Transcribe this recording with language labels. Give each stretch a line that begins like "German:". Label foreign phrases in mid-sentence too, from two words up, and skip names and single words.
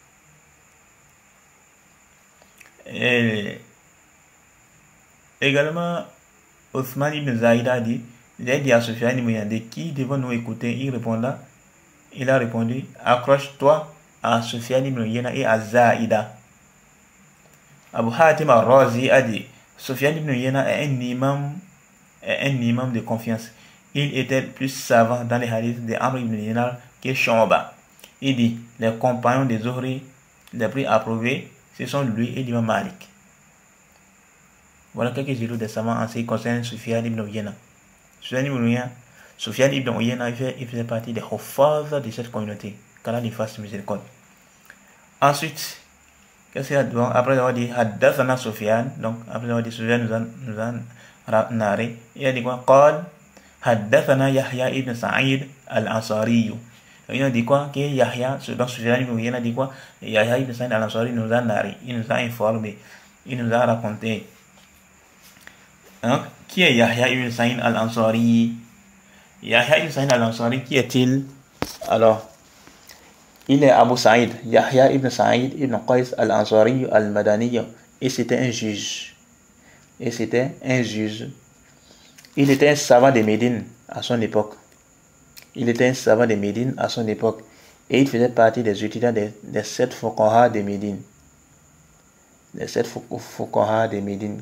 French: Et également, Othman ibn Zaïda a dit j'ai dit à Sufyan ibn Uyayna de qui devons-nous écouter? Il a répondu accroche-toi à Sufyan ibn Uyayna et à Zaïda. Abu Hatim al-Razi a dit Sufyan ibn Uyayna est un imam de confiance. Il était plus savant dans les hadiths de Amr ibn Dinar que Shu'ba. Il dit les compagnons des Zohri les plus approuvés, ce sont lui et l'imam Malik. Voilà quelques éloges des savants en ce qui concerne Sufyan ibn Uyayna. Sufyan ibn Uyayna, il faisait partie des Huffaz de cette communauté. Qu'Allah lui fasse miséricorde. Ensuite, qu'est-ce qu'il y a devant? Après avoir dit Haddathana Sufyan, donc après avoir dit Sufyan nous a narré, il a dit quoi?
Arabic: قال حدثنا يحيى بن سعيد الأنصاري.
French: Il a dit quoi? Que Yahya, donc Sufyan ibn Uyayna a dit quoi? Yahya ibn Sa'id al-Ansari nous a narré, il nous a informé, il nous a raconté. Donc, qui est Yahya ibn Sa'id al-Ansari? Yahya ibn Sa'id al-Ansari, qui est-il? Alors, il est Abu Sa'id, Yahya ibn Sa'id ibn Qais al-Ansari al-Madani, et c'était un juge. Il était un savant de Médine à son époque. Et il faisait partie des étudiants des 7 fuqaha de Médine. Les 7 fuqaha de Médine.